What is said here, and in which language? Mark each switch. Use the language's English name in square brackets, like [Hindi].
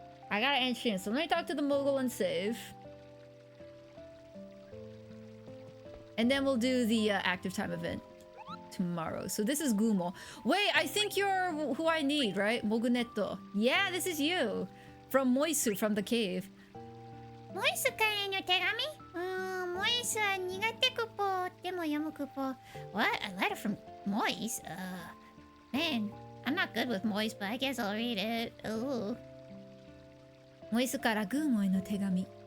[English] I got an entrance so let me talk to the Moogle and save and then we'll do the active time event tomorrow. So this is Gumo. Wait, I think you're who I need, right? Moguneto. Yeah, this is you. From Moisu, from the cave. [Japanese] モイスからの手紙モイスは苦手クポでも読むクポ What? [English] A letter from Moise? Man, I'm not good with Moise, but I guess I'll read it. Ooh. [Japanese] モイスからグーモへの手紙。